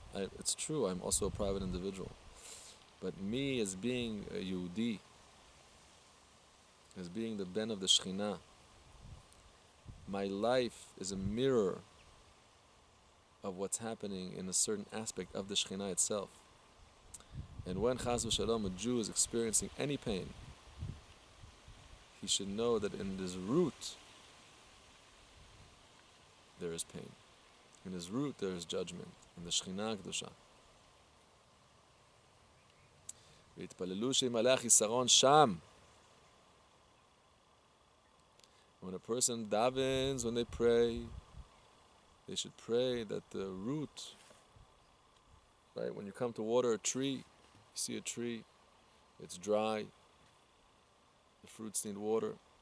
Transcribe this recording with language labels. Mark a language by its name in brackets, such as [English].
[English] It's true, I'm also a private individual. But me as being a Yehudi, as being the Ben of the Shekhinah, my life is a mirror of what's happening in a certain aspect of the Shekhinah itself. And when chas v'shalom a Jew is experiencing any pain, he should know that in his root there is pain. In his root there is judgment. In the Shekhinah Kedusha. [Hebrew] והתפללו שימלא החיסרון שם. [English] When a person davens, when they pray, they should pray that the root, right? When you come to water a tree, you see a tree, it's dry, the fruits need water.